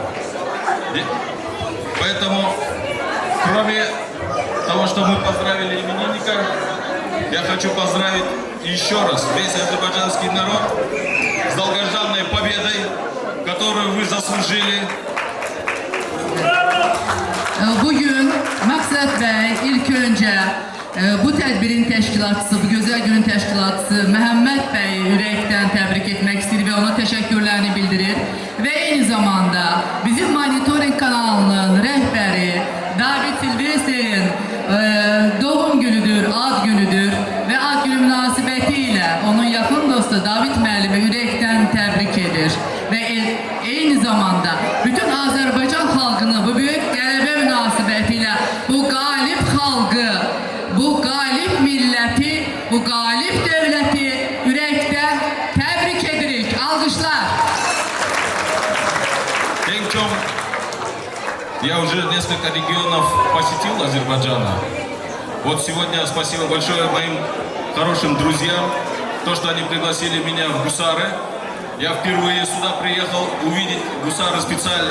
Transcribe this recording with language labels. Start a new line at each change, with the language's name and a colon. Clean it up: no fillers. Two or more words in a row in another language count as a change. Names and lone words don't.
Russian: Поэтому, кроме того, что мы поздравили именинника, я хочу поздравить еще раз весь азербайджанский народ с долгожданной победой, которую вы заслужили.
Azerbaijani: Bugün Maksat Bey ilk önce bu tədbirin təşkilatçısı, bu gözəl günün təşkilatçısı Məhəmməd Bəy ürəkdən təbrik etmək istəyir və ona təşəkkürlərini bildirir. Və eyni zamanda bizim monitoring kanalının rəhbəri David Silvester'in doğum günüdür, ad günüdür və ad günü münasibəti ilə onun yaxın dostu David müəllimi ürəkdən təbrik edir. Və eyni zamanda bütün Azərbaycan xalqını bu böyük qələbə münasibəti ilə bu qalib xalqı, bu qalib milləti, bu qalib dövləti ürəkdən təbrik edirik. Alqışlar.
Russian: Я уже несколько регионов посетил Азербайджана. Вот сегодня спасибо большое моим хорошим друзьям, то, что они пригласили меня в Гусары. Я впервые сюда приехал увидеть Гусары специально.